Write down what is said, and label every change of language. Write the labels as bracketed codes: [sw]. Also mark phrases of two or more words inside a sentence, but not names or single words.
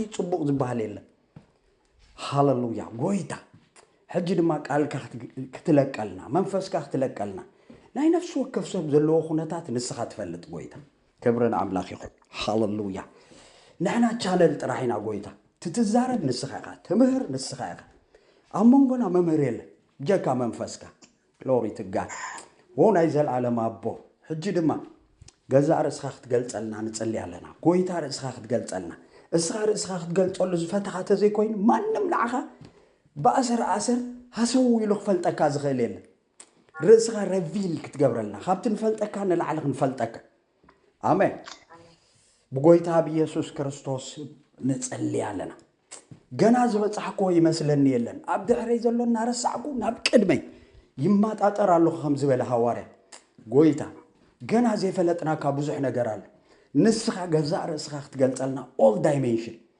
[ti] ጽቡቅ ዝባሃል የለ ሃሌሉያ ጎይታ ሕጂ ድማ ቃልካ ክትለቀልና መንፈስካ ክትለቀልና ናይ ነፍስ ወከፍ ሰብ ዘለዎ ኩነታት ንስኻ ትፈልጥ ጎይታ ክብርን አምላክ ይኹን ሃሌሉያ ንሕና ቻነል ጥራይና ጎይታ ትትዛረብ ንስኻ ኢኻ ትምህር ንስኻ ኢኻ አሞንጎና መምህር የለ ጀካ መንፈስካ [en] glory to god [ti] ወናይ ዘላለም አቦ ሕጂ ድማ ገዛ ርእስኻ ክትገልጸልና ንጽልይ ኣለና ጎይታ ርእስኻ ክትገልጸልና እስኻ ርእስኻ ክትገልጸሉ ዝፈተኻ ተዘይ ኮይኑ ማንም ንዓኻ በአሰር ሃሰው ኢሉ ክፈልጠካ ዝኽእል የለ ርእስኻ ረቪል ክትገብረልና ካብቲ ንፈልጠካ ንላዕሊ ክንፈልጠካ አሜን በጎይታ በኢየሱስ ክርስቶስ ንጽልይ ኣለና ገና ዝበጽሕኮ ይመስለኒ የለን ኣብ ድሕረይ ዘሎና ረሳዕኩ ናብ ቅድመይ ይማጣጠር ኣለኹ ከም ዝበለ ሐዋርያ ጎይታ ገና ዘይፈለጥናካ ብዙሕ ነገር አለ ንስኻ ገዛ ርእስኻ ክትገልጸልና [en] all dimension